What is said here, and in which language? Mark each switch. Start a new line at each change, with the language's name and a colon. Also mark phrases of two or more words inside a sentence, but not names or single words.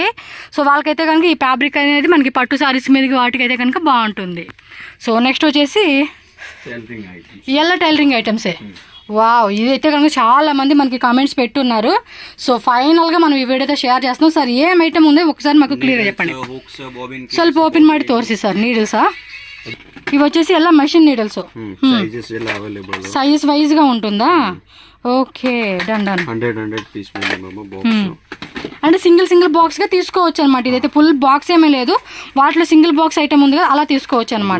Telugu: సో వాళ్ళకైతే కనుక ఈ ఫ్యాబ్రిక్ అనేది మనకి పట్టు సారీస్ మీదకి వాటికైతే కనుక బాగుంటుంది. సో నెక్స్ట్ వచ్చేసి ఎల్ల
English: tailoring items.
Telugu: వావ్, ఇదైతే కనుక చాలా మంది మనకి కామెంట్స్ పెట్టున్నారు.
English: so finally
Telugu: మనం ఈ వీడియోతో షేర్ చేస్తున్నాం. సార్ ఏం ఐటమ్ ఉందో ఒకసారి మాకు క్లియర్గా చెప్పండి.
Kannada: ಸ್ವಲ್ಪ ఓపెన్ ಮಾಡಿ ತೋರಿಸಿ ಸರ್.
Telugu: నీడిల్సా? ఇవి వచ్చేసి ఎలా
English: machine needles. size wise
Telugu: ఉంటుందా?
English: okay, done.
Telugu: అంటే
English: single box
Telugu: తీసుకోవచ్చు అనమాట. ఇదైతే
English: full box
Telugu: ఏమీ లేదు, వాటిలో
English: single box item
Telugu: ఉంది కదా, అలా తీసుకోవచ్చు అనమాట.